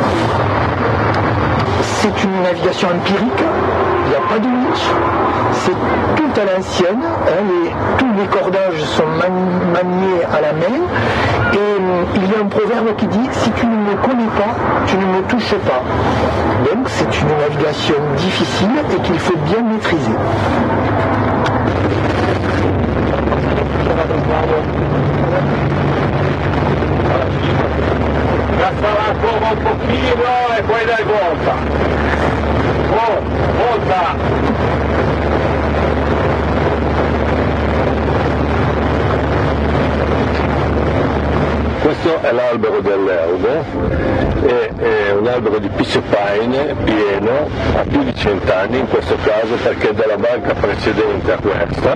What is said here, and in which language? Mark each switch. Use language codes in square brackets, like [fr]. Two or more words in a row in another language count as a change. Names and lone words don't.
[fr] C'est une navigation empirique, il n'y a pas de winch, c'est tout à l'ancienne, tous les cordages sont maniés à la main et il y a un proverbe qui dit « si tu ne me connais pas, tu ne me touches pas ». Donc c'est une navigation difficile et qu'il faut bien maîtriser. [it] Lasciala come un pochino e poi dai volta. Volta. Questo è l'albero dell'Eudo, è un albero di piscopine pieno, ha più di 100 anni in questo caso perché è della banca precedente a questa.